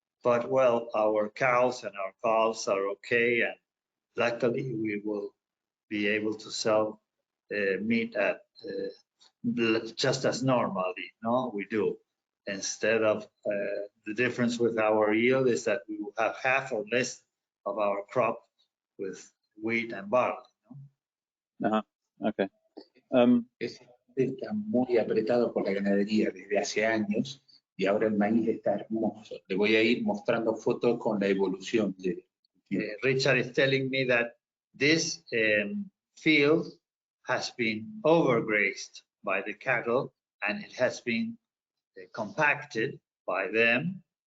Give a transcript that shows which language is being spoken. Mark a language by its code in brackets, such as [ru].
[en] But well, our cows and our calves are okay, and luckily we will be able to sell meat at just as normally, no, we do. Instead of the difference with our yield is that we will have half or less of our crop with wheat and barley. No? Okay. [es] Está muy apretado por la ganadería desde hace años y ahora el maíz está hermoso. Le voy a ir mostrando fotos con la evolución de. [en] Richard is telling me that this field has been overgrazed by the cattle, and it has been compacted by them.